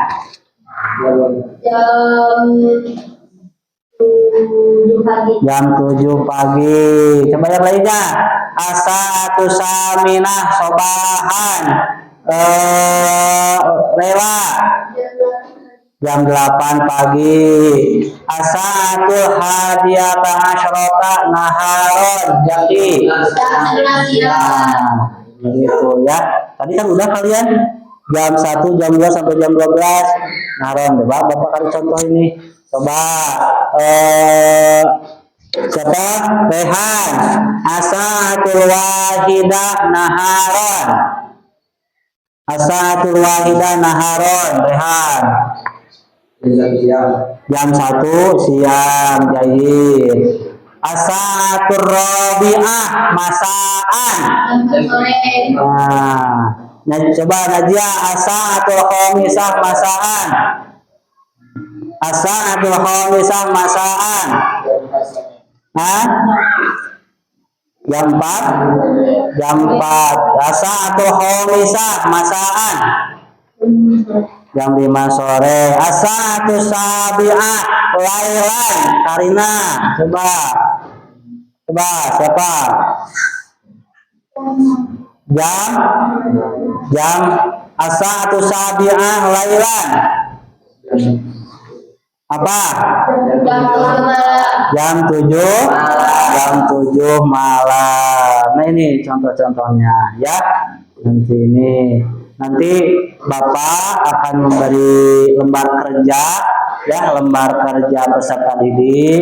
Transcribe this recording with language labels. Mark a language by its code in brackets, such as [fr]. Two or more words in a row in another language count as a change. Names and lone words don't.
[id] Jam 7 pagi. Coba yang lainnya. [ar] الساعة الثامنة صباحا. [id] Lela. Jam 8 pagi. [ar] الساعة الحادية عشرة نهارا. [id] Jadi begitu ya. Tadi kan udah kalian jam 1, jam 2 sampai jam 12 naharon. Coba Bapak kasih contoh ini. Coba siapa? Rehan. [ar] الساعة الواحدة نهارا. الساعة الواحدة نهارا. Rehan. [id] Jam 1 siang, jayyid. [ar] الساعة الرابعة مساء. [id] Nah, coba Najia. [ar] الساعة الخامسة مساء. الساعة الخامسة مساء. [id] Jam 4. Jam 4. [ar] الساعة الخامسة مساء. [id] Jam 5 sore. [ar] الساعة السابعة ليلا. [id] Karina, coba siapa? [ar] Jam الساعة السابعة ليلا. [id] Apa? Jam 7 malam. Nah, ini contoh-contohnya ya. Nanti Bapak akan memberi lembar kerja ya, lembar kerja peserta didik.